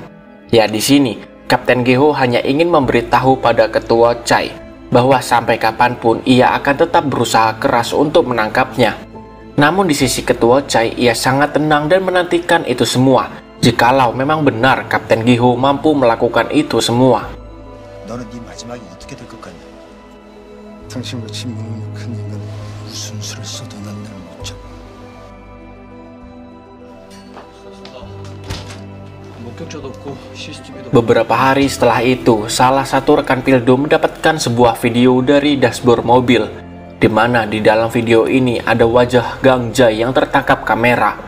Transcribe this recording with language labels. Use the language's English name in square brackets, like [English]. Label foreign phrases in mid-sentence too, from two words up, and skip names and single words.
[Indonesian] Ya, di sini Kapten Giho hanya ingin memberitahu pada Ketua Chai bahwa sampai kapanpun ia akan tetap berusaha keras untuk menangkapnya. Namun di sisi Ketua Chai ia sangat tenang dan menantikan itu semua. Jikalau memang benar Kapten Giho mampu melakukan itu semua. [Korean] 너는 네 마지막이 어떻게 될 것 같냐? 당신같이 무능력한 인간은 무슨 수를 써도 난 날 못 잡아. [Indonesian] Beberapa hari setelah itu, salah satu rekan Pildo mendapatkan sebuah video dari dashboard mobil, di mana di dalam video ini ada wajah Gang Jai yang tertangkap kamera.